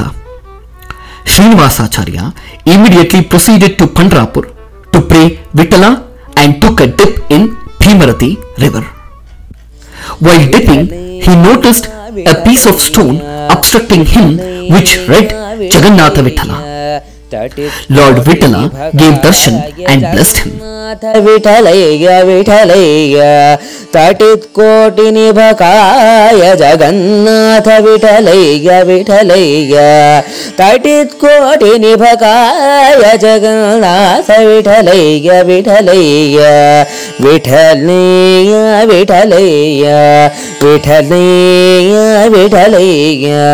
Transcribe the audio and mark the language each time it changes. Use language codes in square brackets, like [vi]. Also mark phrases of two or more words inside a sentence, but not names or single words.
[en] Srinivasacharya immediately proceeded to Pandrapur to pray Vittala and took a dip in Bhimarati river. While dipping, he noticed a piece of stone obstructing him which read Jaganatha Vijaya. Lord Vittala gave darshan and blessed him. [kn] ವಿಠಲಯ್ಯ ವಿಠಲಯ್ಯ ತಟಿತ್ ಕೋಟಿ ನಿಭಕಾಯ ಜಗನ್ನಾಥ ವಿಠಲಯ್ಯ ವಿಠಲಯ್ಯ ತಟಿತ್ ಕೋಟಿ ನಿಭಕಾಯ ಜಗನ್ನಾಥ ವಿಠಲಯ್ಯ ವಿಠಲಯ್ಯ ವಿಠಲಯ್ಯ ವಿಠಲಯ್ಯ ವಿಠಲಯ್ಯ ವಿಠಲಯ್ಯ